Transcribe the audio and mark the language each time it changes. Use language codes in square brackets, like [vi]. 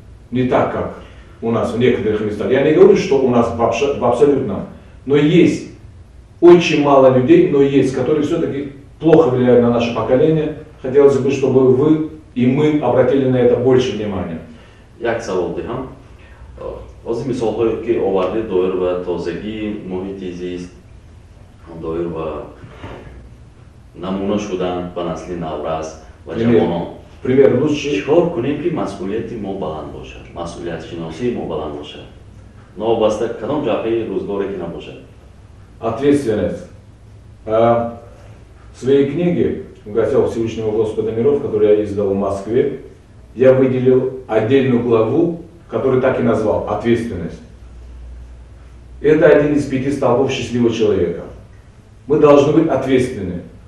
[ru] Не так, как у нас в некоторых местах. Я не говорю, что у нас в абсолютном, но есть очень мало людей, но есть, которые все-таки плохо влияют на наше поколение. Хотелось бы, чтобы вы и мы обратили на это больше внимания. [tg] Як савол диҳам. Ози мисолҳое ки оварде доир ба тозагӣ, муҳити зист, доир ба намуна шудан ба насли наврас ва ҷавонон. [ru] Пример лучший. [tg] Чикор кунем ки масъулияти мо баланд бошад, масъулиятшиносии мо баланд бошад. Новобаста кадом ҷабҳаи рӯзгоре ки набошад. [ru] Ответственность. В своей книге «В гостях Всевышнего Господа миров», которую я издал в Москве, я выделил отдельную главу, которую так и назвал «Ответственность». Это один из 5 столбов счастливого человека. Мы должны быть ответственны.